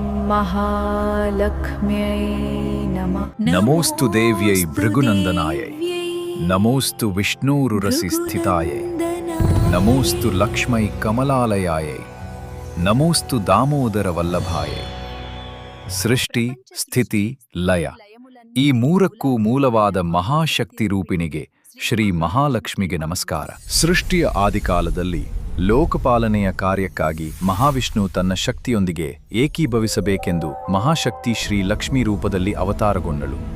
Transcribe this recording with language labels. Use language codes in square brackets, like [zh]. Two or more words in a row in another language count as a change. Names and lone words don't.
[sa] महालक्ष्म्यै नमः। नमोऽस्तु देव्यै भृगुनन्दनायै, नमोऽस्तु विष्णुरुरसि स्थितायै, नमोऽस्तु लक्ष्मै कमलालयायै, नमोऽस्तु दामोदरवल्लभायै। [kn] ಸೃಷ್ಟಿ, ಸ್ಥಿತಿ, ಲಯ ಈ ಮೂರಕ್ಕೂ ಮೂಲವಾದ ಮಹಾಶಕ್ತಿ ರೂಪಿಣಿಗೆ ಶ್ರೀ ಮಹಾಲಕ್ಷ್ಮಿಗೆ ನಮಸ್ಕಾರ. ಸೃಷ್ಟಿಯ ಆದಿಕಾಲದಲ್ಲಿ ಲೋಕಪಾಲನೆಯ ಕಾರ್ಯಕ್ಕಾಗಿ ಮಹಾವಿಷ್ಣು ತನ್ನ ಶಕ್ತಿಯೊಂದಿಗೆ ಏಕೀಭವಿಸಬೇಕೆಂದು ಮಹಾಶಕ್ತಿ ಶ್ರೀ ಲಕ್ಷ್ಮೀ ರೂಪದಲ್ಲಿ ಅವತಾರಗೊಂಡಳು.